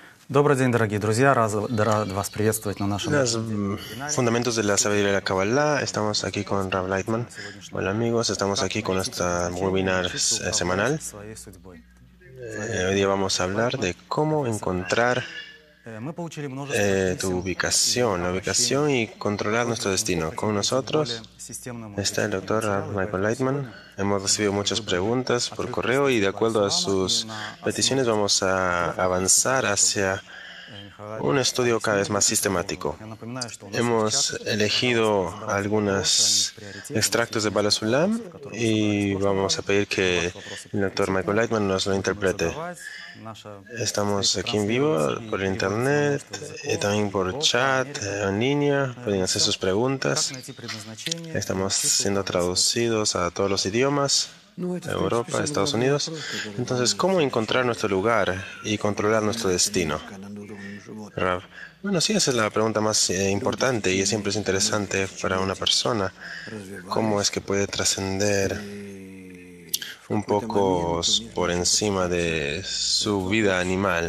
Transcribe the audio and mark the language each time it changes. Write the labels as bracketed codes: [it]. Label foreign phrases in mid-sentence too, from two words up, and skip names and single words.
[ru] Добрый день, дорогие друзья. Рад вас приветствовать на нашем [es] Los [ru] вебинаре. [es] fundamentos de la sabiduría de la Kabbalah. Estamos aquí con Rav Lightman. Hola amigos, estamos aquí con nuestro webinar semanal. [ru] Своей судьбой. [es] Hoy día vamos a hablar de cómo encontrar [ru] Мы получили множество [es] tu [ru] писем и [es] la ubicación [ru] обращений [es] y [ru] с [es] controlar nuestro [ru] просьбой [es] destino. [ru] выходить [es] Con [ru] к этим [es] nosotros [ru] более системному [es] está el [ru] изучению [es] doctor Rav [ru] материала, и [es] Michael [ru] поэтому [es] Lightman. [ru] сегодня [es] Hemos recibido [ru] мы [es] muchas [ru] выбрали [es] preguntas por [ru] отрывки из [es] correo y [ru] статьи [es] de acuerdo a [ru] Барсулама, и [es] sus [ru] на основе [es] peticiones [ru] этих [es] vamos a [ru] отрывков я [es] avanzar [ru] хотел, чтобы [es] hacia [ru] Михаил [es] un [ru] Лайтман [es] estudio cada vez [ru] объяснил [es] más [ru] какие-то [es] sistemático. [ru] формулы. Я напоминаю, что у нас есть [es] Hemos [ru] чаты. Пожалуйста, [es] elegido [ru] задавайте вопросы, они в [es] algunos [ru] приоритете. У нас есть [es] extractos de Bala [ru] несколько [es] Sulam [ru] вопросов, которые мы собрали с [es] y [ru] прошлого [es] vamos [ru] раза. [es] a pedir que [ru] Ваши вопросы [es] el doctor Michael [ru] приоритетны. [es] Lightman nos lo [ru] Будем их [es] interprete. [ru] задавать. Наша [es] Estamos [ru] встреча [es] aquí en vivo [ru] транслируется и [es] por [ru] переводится на [es] internet, [ru] множество языков. [es] también [ru] Это [es] por [ru] Европа, [es] chat, [ru] Америка, [es] en línea. Pueden hacer [ru] все. [es] sus [ru] Как [es] preguntas. [ru] найти предназначение и [es] Estamos [ru] научиться [es] siendo [ru] управлять своей судьбой. [es] traducidos a todos los idiomas, Europa, Estados Unidos. Entonces, ¿cómo encontrar nuestro lugar y controlar nuestro destino? Rav. Bueno, sí, esa es la pregunta más importante y siempre es interesante para una persona. ¿Cómo es que puede trascender un poco por encima de su vida animal?